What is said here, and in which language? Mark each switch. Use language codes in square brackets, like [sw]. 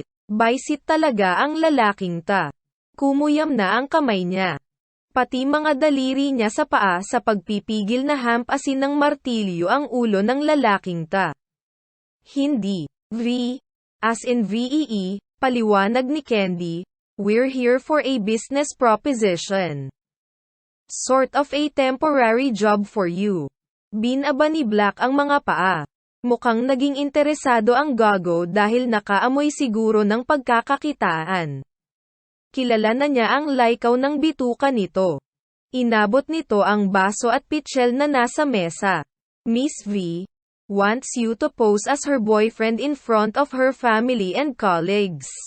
[tl] Baisit talaga ang lalaking ta. Kumuyam na ang kamay niya. Pati mga daliri niya sa paa sa pagpipigil na hampasin ng martilyo ang ulo ng lalaking ta. Hindi. V. [en] As in VEE, [tl] paliwanag ni Candy, [en] we're here for a business proposition. Sort of a temporary job for you. [tl] Binaba ni Black ang mga paa. Mukhang naging interesado ang gago dahil nakaamoy siguro ng pagkakakitaan. Kilala na niya ang likaw ng bituka nito. Inabot nito ang baso at pitchel na nasa mesa. [en] Miss V wants you to pose as her boyfriend in front of her family and colleagues.